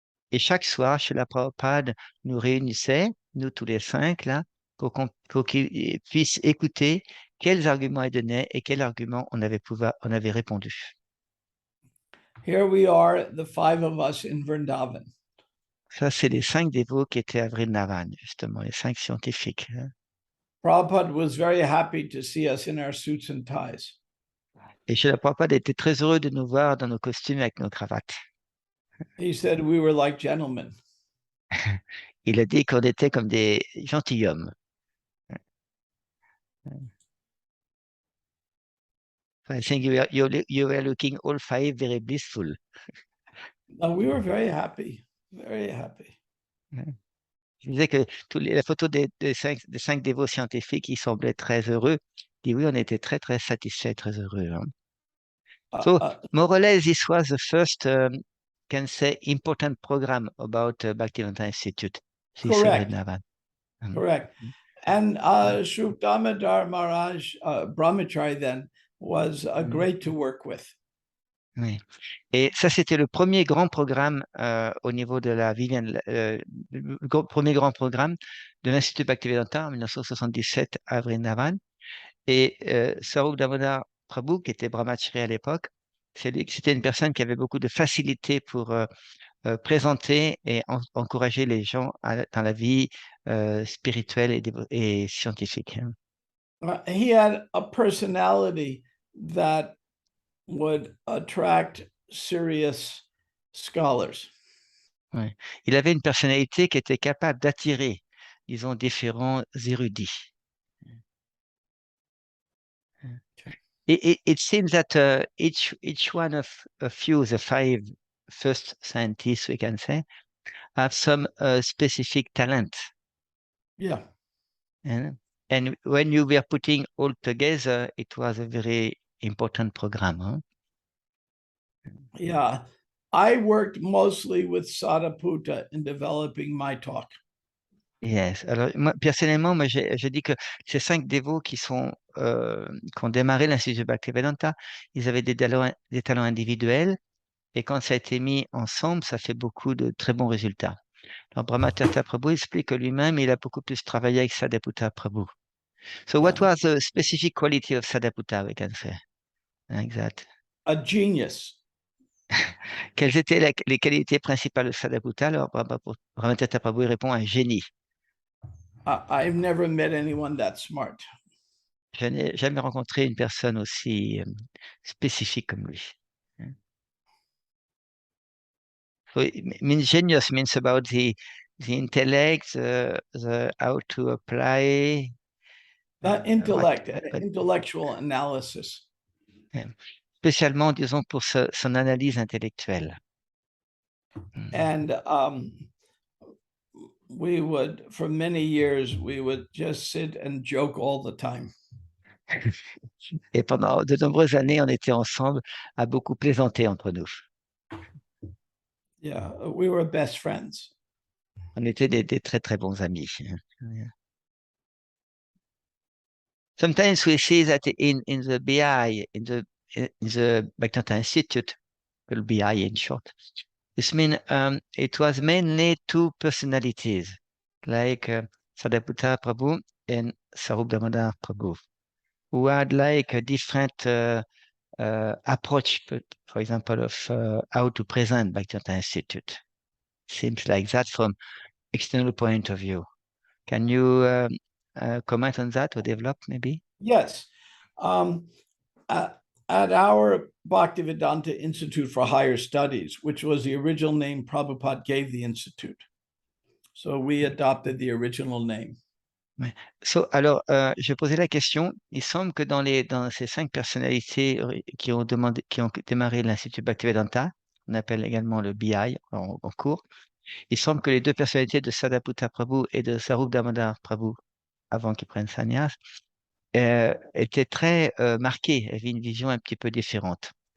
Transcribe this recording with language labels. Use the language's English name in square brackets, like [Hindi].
[French] Et chaque soir, Srila Prabhupada nous réunissait, nous tous les 5, là, pour qu'ils puissent écouter quels arguments ils donnaient et quels arguments on avait répondu. [English] Here we are, the 5 of us in Vrindavan. [French] Ça, c'est les 5 dévots qui étaient à Vrindavan, justement, les 5 scientifiques. [English] Prabhupada was very happy to see us in our suits and ties. [French] Et Srila Prabhupada était très heureux de nous voir dans nos costumes avec nos cravates. [English] He said we were like gentlemen. [French] Il a dit qu'on était comme des gentilshommes. [English] I think you were looking all 5 very blissful. We were very happy, very happy. [French] Je disais que la photo des 5 dévots scientifiques, ils semblaient très heureux. Et oui, on était très, très satisfaits, très heureux. Hein. [English] So, more or less, this was the first, can say, important program about Bhaktivedanta Institute. Correct. Correct. And Srila Damodara Maharaj, Brahmachari then, was great to work with. [French] Oui. Et ça, c'était le premier grand programme au niveau de la Vivienne, le premier grand programme de l'Institut Bhaktivedanta en 1977 à Vrindavan. Et Sriman Damodara Prabhu, qui était Brahmachari à l'époque, c'était une personne qui avait beaucoup de facilité pour présenter et encourager les gens dans la vie spirituelle et scientifique. [English] He had a personality that would attract serious scholars. Ouais. [French] Il avait une personnalité qui était capable d'attirer, disons, différents érudits. [English] It seems that each one of you, the 5 first scientists, we can say, have some specific talent. Yeah. And when you were putting all together, it was a very important program. Huh? Yeah. I worked mostly with Sadaputa in developing my talk. Yes. [French] Alors, moi, personnellement, je dis que ces 5 dévots qui ont démarré l'Institut Bhaktivedanta, ils avaient des talents individuels, et quand ça a été mis ensemble, ça fait beaucoup de très bons résultats. Alors, Brahmatirtha Prabhu explique que lui-même, il a beaucoup plus travaillé avec Sadaputa Prabhu. [English] So, what was the specific quality of Sadaputa, we can say? [French] Exact. [English] A genius. [French] Quelles étaient les qualités principales de Sadaputa? Alors, Brahmatirtha Prabhu répond un génie. [English] I've never met anyone that smart. [French] Je n'ai jamais rencontré une personne aussi spécifique comme lui. [English] So genius means about the intellect, the how to apply. Intellectual analysis. [French] Spécialement, disons, pour son analyse intellectuelle. [English] And we would, for many years, we would just sit and joke all the time. [French] Et pendant de nombreuses années, on était ensemble à beaucoup plaisanter entre nous. [English] Yeah, we were best friends. [French] On était des très, très bons amis. [English] Sometimes we see that in the BI, in the Bhaktivedanta Institute, called BI in short, this means it was mainly 2 personalities, like Sadaputa Prabhu and Srila Damodara Prabhu, who had like a different approach, for example, of how to present Bhaktivedanta Institute. Seems like that from external point of view. Can you comment on that or develop maybe? Yes. At our Bhaktivedanta Institute for Higher Studies, which was the original name Prabhupada gave the institute. So we adopted the original name. [French] Alors, je posais la question. Il semble que dans ces 5 personnalités qui ont démarré l'Institut Bhaktivedanta, on appelle également le BI en cours, il semble que les 2 personnalités de Sadaputa Prabhu et de Swarupa Damodara Prabhu, avant qu'ils prennent sannyas, étaient très marquées, avaient une vision un petit peu différente.